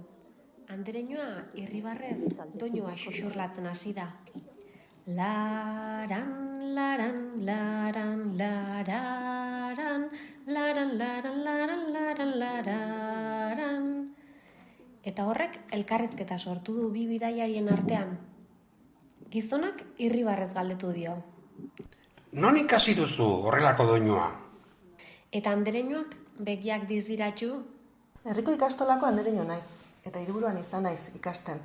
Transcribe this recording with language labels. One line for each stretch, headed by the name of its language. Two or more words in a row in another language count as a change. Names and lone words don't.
Basque: Andereñoa irribarrez doinua xuxurlatzen hasi da. Laran, laran, laran, lararan, laran, laran, laran, laran, lararan. Eta horrek elkarrizketa sortu du bi bidaiarien artean. Gizonak irribarrez galdetu dio. Non ikasi duzu horrelako doinua? Eta Andereñoak begiak dizdiratxu. Herriko ikastolako Andereño naiz, eta hiriburuan izan naiz ikasten.